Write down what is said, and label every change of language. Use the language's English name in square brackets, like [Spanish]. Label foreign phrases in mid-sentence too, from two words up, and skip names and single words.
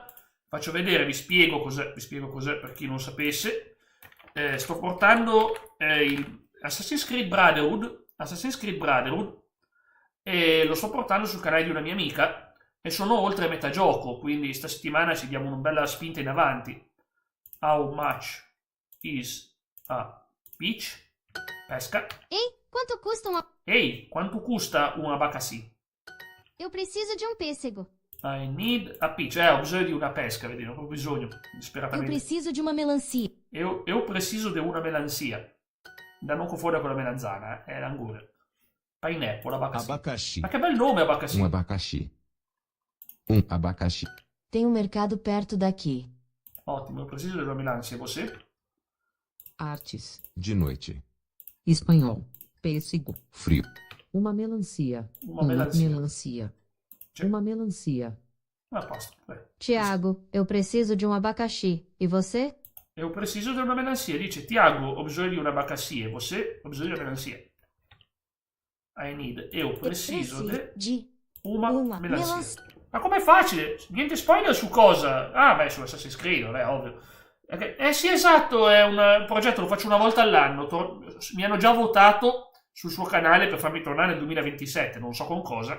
[Italian] Faccio vedere, vi spiego cos'è per chi non sapesse. Sto portando il Assassin's Creed Brotherhood e lo sto portando sul canale di una mia amica e sono oltre a metà gioco, quindi sta settimana ci diamo una bella spinta in avanti. [English] How much is a peach? [Italian] Pesca. [Portuguese] Ehi, quanto custa un abacassi? Eu preciso de um pêssego. [English] I need a peach. [Italian] Ho bisogno di una pesca, vedi, ho bisogno disperatamente. [Portuguese] Eu preciso de uma melancia. Eu preciso [Italian] di una [Portuguese] melancia. [Italian] Da non confondere con la melanzana, è l'anguria. Pineapple, abacaxi. Ma che bel nome, abacaxi. [Portuguese] Um abacaxi. Tem um mercado perto daqui. Ottimo, eu preciso [Italian] di una [Portuguese] melancia. E você? Artes. De noite. Espanhol. Pêssego. Frio. Uma melancia. Uma melancia. Uma melancia. [Italian] Ah, posto. [Portuguese] Tiago, eu preciso de um abacaxi. E você? Eu preciso [Italian] di una [Portuguese] melancia. [Italian] Dice, Tiago, ho bisogno di una abacaxi. [Portuguese] E você? [Italian] Ho bisogno di una melancia. [English] I need. [Portuguese] Eu preciso [Italian] di una [Portuguese] melancia. [Italian] Ma com'è facile? Niente spoiler su cosa? Ah, beh, su Assassin's Creed, ovvio. Sì, esatto, è un progetto, lo faccio una volta all'anno. Mi hanno già votato sul suo canale per farmi tornare nel 2027, non so con cosa.